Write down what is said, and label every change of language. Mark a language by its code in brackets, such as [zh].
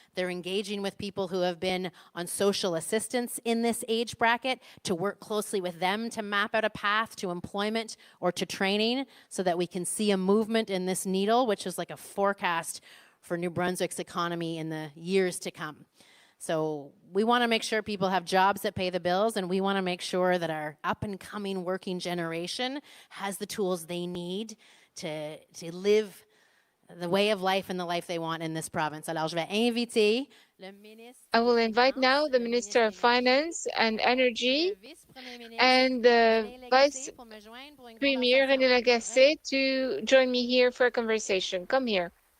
[en] They're engaging with people who have been on social assistance in this age bracket to work closely with them to map out a path to employment or to training so that we can see a movement in this needle, which is like a forecast for New Brunswick's economy in the years to come. So we want to make sure people have jobs that pay the bills, and we want to make sure that our up-and-coming working generation has the tools they need to live the way of life and the life they want in this province. [fr] Alors, je vais inviter le ministre. [en] I will invite now the Minister of Finance and Energy and the Vice Premier René Lagacé to join me here for a conversation. Come here.